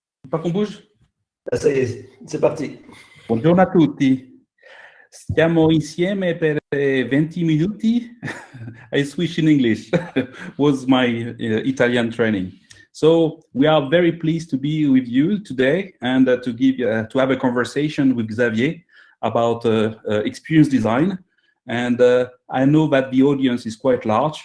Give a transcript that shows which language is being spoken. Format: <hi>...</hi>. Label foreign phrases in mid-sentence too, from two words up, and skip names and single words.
<fr>Pas qu'on bouge? Ah, ça y est, c'est parti.</fr> <it>Buongiorno a tutti. Stiamo insieme per 20 minuti.</it> <en>I switch in English. Was my Italian training. So we are very pleased to be with you today and to have a conversation with Xavier about experience design. And I know that the audience is quite large.</en>